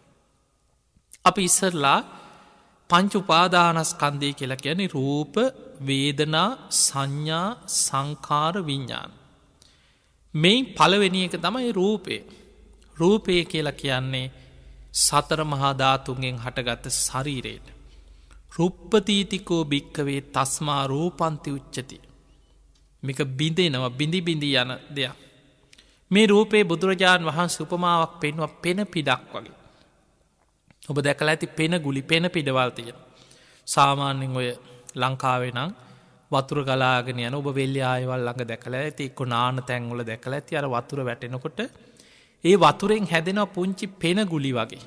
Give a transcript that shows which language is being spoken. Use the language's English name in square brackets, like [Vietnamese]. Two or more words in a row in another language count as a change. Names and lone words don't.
[Sinhala] අපි ඉස්සරලා පංච උපාදානස්කන්ධය කියලා කියන්නේ රූප වේදනා සංඥා සංඛාර විඤ්ඤාණ. මේ පළවෙනි එක තමයි රූපය. රූපය කියලා කියන්නේ සතර මහා ධාතුන්ගෙන් හටගත් ශරීරයට. [Pali] රුප්පතීතිකෝ භික්කවේ තස්මා රූපන්ති උච්චති. [Sinhala] මේක බිඳෙනවා බිඳි බිඳි යන දෙයක්. මේ රූපේ බුදුරජාණන් වහන්සේ උපමාවක් පෙන්වුවා පෙන පිඩක් වගේ. ඔබ දැකලා ඇති පෙන ගුලි පෙන පිඩවල් තියෙන. සාමාන්‍යයෙන් ඔය ලංකාවේ නම් වතුර ගලාගෙන යන ඔබ වෙල්ලි ආයවල් ළඟ දැකලා ඇති එක්ක නාන තැන්වල දැකලා ඇති අර වතුර වැටෙනකොට ඒ වතුරෙන් හැදෙන පුංචි පෙන ගුලි වගේ.